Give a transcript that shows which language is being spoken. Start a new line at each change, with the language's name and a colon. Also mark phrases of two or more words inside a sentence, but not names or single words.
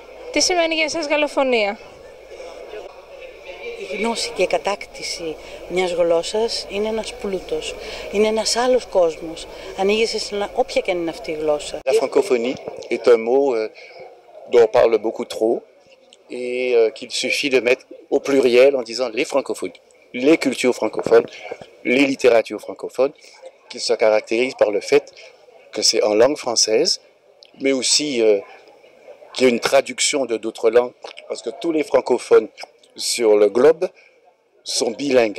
Greek: Τι σημαίνει για εσάς γαλλοφωνία? Η γνώση και η κατάκτηση μιας γλώσσας είναι ένας πλούτος, είναι ένας άλλος κόσμος. Ανοίγεσαι σε όποια και είναι αυτή η γλώσσα.
French: La francophonie est un mot dont on parle beaucoup trop et qu'il suffit de mettre au pluriel en disant les francophonies, les cultures francophones, les littératures francophones, qui se caractérisent par le fait que c'est en langue française, mais aussi qu'il y a une traduction de d'autres langues, parce que tous les francophones sur le globe sont bilingues.